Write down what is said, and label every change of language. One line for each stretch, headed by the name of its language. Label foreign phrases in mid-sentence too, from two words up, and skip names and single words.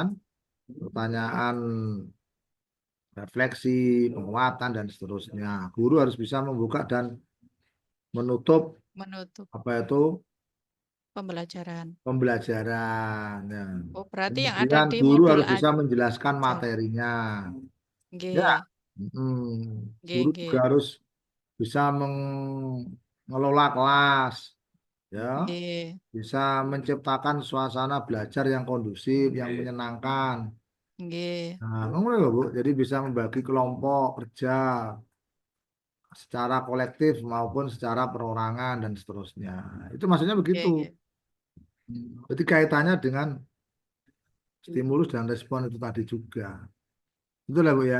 Indonesian: Pertanyaan refleksi, penguatan dan seterusnya. Guru harus bisa membuka dan menutup apa itu Pembelajaran. pembelajaran. Ya. Oh, berarti yang ada Kemudian di guru modul harus bisa menjelaskan aja. materinya. Nggih. Ya, Nggih, guru nggih. juga harus bisa mengelola kelas, ya, Nggih. bisa menciptakan suasana belajar yang kondusif, yang menyenangkan. Nggih.
Javanese: Nah, ngono lho, Bu.
Indonesian: Jadi bisa membagi kelompok kerja secara kolektif maupun secara perorangan dan seterusnya. Itu maksudnya begitu.
Javanese: Nggih, nggih.
Indonesian: Jadi kaitannya dengan stimulus dan respon itu tadi juga. Itu lah Bu ya.